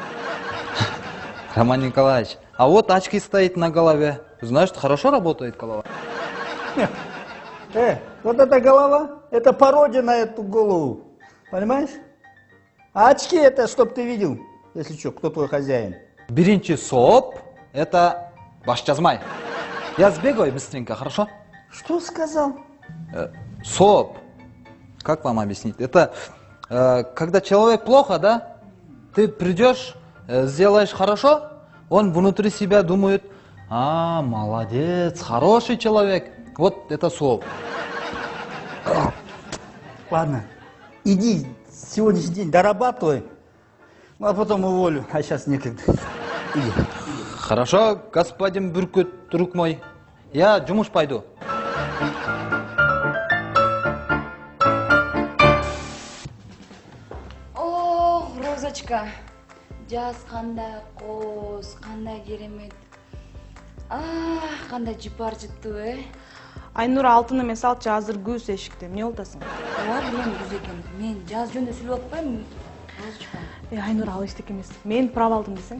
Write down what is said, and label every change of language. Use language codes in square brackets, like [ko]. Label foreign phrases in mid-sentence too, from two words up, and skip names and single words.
[ru] Роман Николаевич, а вот очки стоит на голове. Значит, хорошо работает голова. Вот эта голова, это пародия на эту голову, понимаешь? А очки это, чтоб ты видел, если что, кто твой хозяин. [ky] Биринчи соп, это баш жазмай. [ru] Я сбегаю быстренько, хорошо? Что сказал? Соп. Как вам объяснить? Это когда человек плохо, да? Ты придешь, сделаешь хорошо, он внутри себя думает, молодец, хороший человек. Вот это соп. Ладно, иди сегодняшний день дорабатывай, а потом уволю, а сейчас некогда. Иди. Хорошо, господин Бürkut, друг мой. Я жұмыш пойду. Ох, Розочка, [ky] жаз кандай коз, кандай керемет. Кандай жыпар жыттуу, Айнура алтыны мен салчы азыр күз эшикте. Эмне болтасың? Ооба, билем күз экен. Мен жаз жөнүндө сүйлөп атпаймынбы, Розочка? Айнура ал эчтеке эмес. Мен права алдым десең.